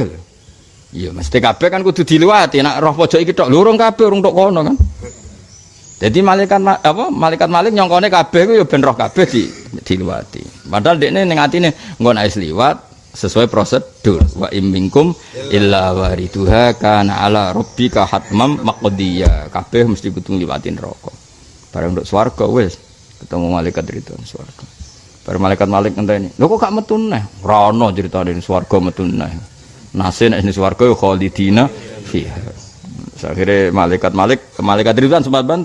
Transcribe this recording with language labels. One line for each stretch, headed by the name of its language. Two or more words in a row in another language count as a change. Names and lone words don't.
Javanese: Iya mesti kabeh kan kudu diliwati. Nek roh pojok iki tok lurung kabeh urung tok kono kan.
Indonesian: Jadi malaikat apa?
Javanese: Malaikat Malik nyongkone kabeh ku ya ben roh kabeh diliwati. Padahal dekne ning atine engko nek wis liwat
Indonesian: sesuai prosedur.
Arabic: وإن منكم إلا واردها كان على ربك حتما مقضيا.
Javanese: Kabeh mesti kudu ngliwatin neraka. Bareng nduk swarga wis ketemu malaikat itu swarga. Bareng malaikat Malik ngenteni. Lho kok gak metu neh? Ora ono critane swarga metu neh. Nase nek ning swarga ya
Arabic: خالدين فيها.
Indonesian: Akhirnya malaikat Ridwan sempat bantah.